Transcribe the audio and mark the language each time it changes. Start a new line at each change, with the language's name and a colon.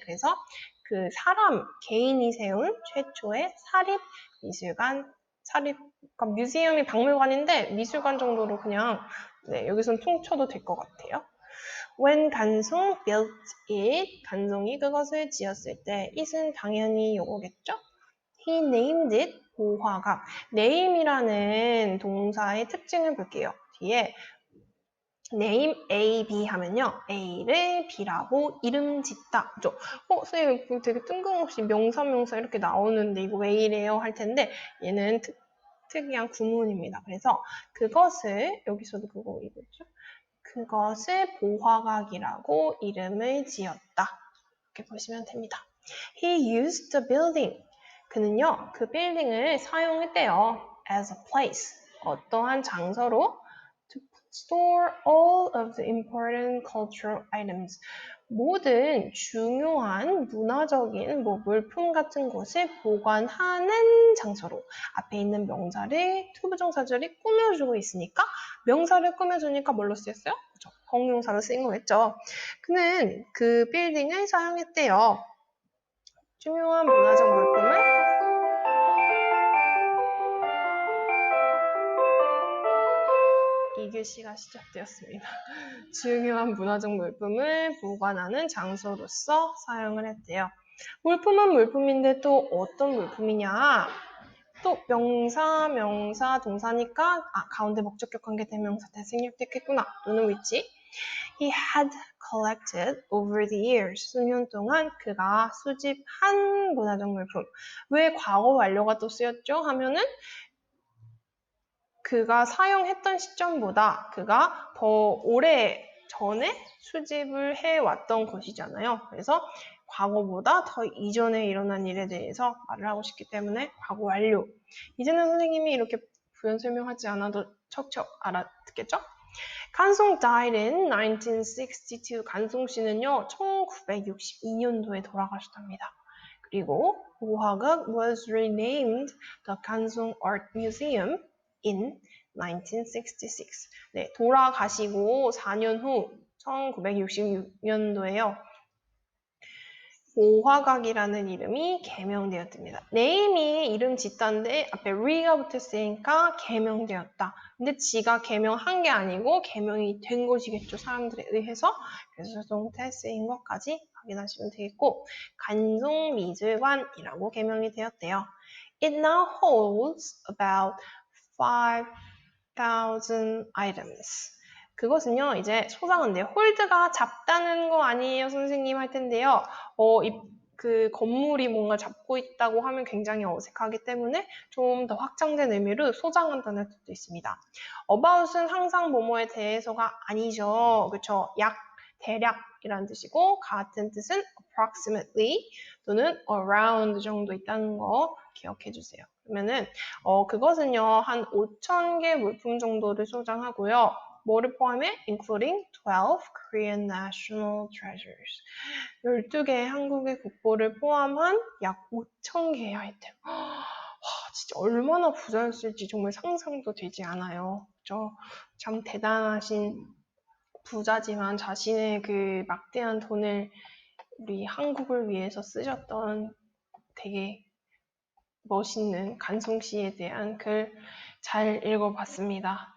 Korean: 그래서 그 사람, 개인이 세운 최초의 사립 미술관, 그러니까 뮤지엄이 박물관인데 미술관 정도로 그냥 여기선 통쳐도 될 것 같아요.
English: When 간송 built it,
Korean: 간송이 그것을 지었을 때 it은 당연히 요거겠죠?
English: He named it 보화각.
Korean: name이라는 동사의 특징을 볼게요. 뒤에 name A, B 하면요. A를 B라고 이름 짓다. 그죠? 선생님 되게 뜬금없이 명사 이렇게 나오는데 이거 왜 이래요? 할 텐데 얘는 특이한 구문입니다. 그래서 그것을 여기서도 그거 이거죠? 그것을 보화각이라고 이름을 지었다. 이렇게 보시면 됩니다.
English: He used the building.
Korean: 그는요, 그 빌딩을 사용했대요.
English: As a place.
Korean: 어떠한 장소로
English: to store all of the important cultural items.
Korean: 모든 중요한 문화적인 물품 같은 것을 보관하는 장소로 앞에 있는 명사를 투부정사절이 꾸며주고 있으니까 명사를 꾸며주니까 뭘로 쓰였어요? 그렇죠. 형용사로 쓰인 거겠죠. 그는 그 빌딩을 사용했대요. 중요한 문화적 물품을 이교시가 시작되었습니다. 중요한 문화적 물품을 보관하는 장소로서 사용을 했대요. 물품은 물품인데 또 어떤 물품이냐? 또 명사, 동사니까 가운데 목적격 관계 대명사 대생략됐겠구나. 또는
English: which he had collected over the years.
Korean: 수년 동안 그가 수집한 문화적 물품. 왜 과거 완료가 또 쓰였죠? 하면은 그가 사용했던 시점보다 그가 더 오래 전에 수집을 해왔던 것이잖아요. 그래서 과거보다 더 이전에 일어난 일에 대해서 말을 하고 싶기 때문에 과거 완료. 이제는 선생님이 이렇게 부연 설명하지 않아도 척척 알아듣겠죠?
English: 간송 died in 1962.
Korean: 간송 씨는요, 1962년도에 돌아가셨답니다. 그리고
English: 보화각 was renamed the 간송 Art Museum in 1966.
Korean: 네, 돌아가시고 4년 후 1966년도에요. 보화각이라는 이름이 개명되었답니다. name이 이름 짓다인데 앞에 re가 붙었으니까 개명되었다. 근데 지가 개명한 게 아니고 개명이 된 것이겠죠. 사람들에 의해서. 그래서 동태 쓰인 것까지 확인하시면 되겠고 간송미술관이라고 개명이 되었대요.
English: It now holds about 5,000 items.
Korean: 그것은요, 이제 소장은데 홀드가 잡다는 거 아니에요, 선생님 할 텐데요. 그 건물이 뭔가 잡고 있다고 하면 굉장히 어색하기 때문에 좀 더 확장된 의미로 소장한다는 뜻도 있습니다. about은 항상 뭐뭐에 대해서가 아니죠. 그렇죠? 약, 대략이라는 뜻이고 같은 뜻은 approximately 또는 around 정도 있다는 거 기억해 주세요. 그러면은 그것은요 한 5,000개 물품 정도를 소장하고요. 뭐를 포함해?
English: including 12 Korean national treasures.
Korean: 12개의 한국의 국보를 포함한 약 5,000개의 아이템. 와, 진짜 얼마나 부자였을지 정말 상상도 되지 않아요. 그죠? 참 대단하신 부자지만 자신의 그 막대한 돈을 우리 한국을 위해서 쓰셨던 되게 멋있는 간송 씨에 대한 글 잘 읽어봤습니다.